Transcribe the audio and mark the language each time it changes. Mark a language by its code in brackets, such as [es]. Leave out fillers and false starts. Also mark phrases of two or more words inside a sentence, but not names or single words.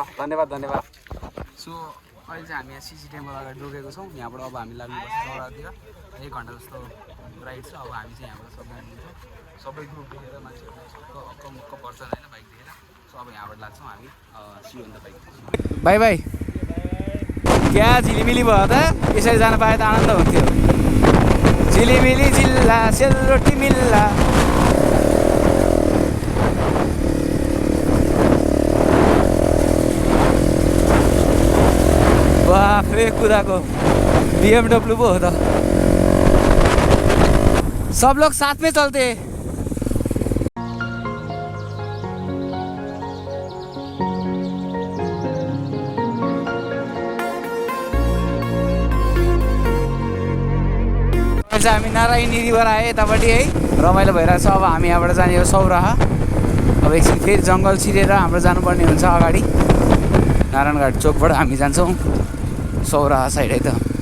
[ne] धन्यवाद सो अहिले चाहिँ हामी यहाँ सीजी टेम्पल अगाडि रोकेको छौँ यहाँबाट अब हामी लाग्नुपर्छ चौरातिर 1 घन्टा जस्तो राइड छ अब हामी चाहिँ यहाँबाट सबै ग्रुप देखेर मान्छेहरू अक्क पर्छ होइन बाइक देखेर सो अब यहाँबाट लाग्छौँ हामी सियो अन्त बाइक [en] bye bye [ne] क्या झिलिमिली भयो त यसरी जान पाए त आनन्द हुन्थ्यो झिलिमिली जिल्ला सेलरोटी मिल्ला बाफ्रे कुदाको BMW पो हो त [hi] सब लोग साथ में चलते [ne] हामी नारायणी रिभर आए यतापट्टि है रमाइलो भइरहेछ अब हामी यहाँबाट जाने हो सौराहा अब एकछिन फेरि जङ्गल छिरेर हाम्रो जानुपर्ने हुन्छ अगाडि नारायणघाट चोकबाट हामी जान्छौँ सौराहा साइड है त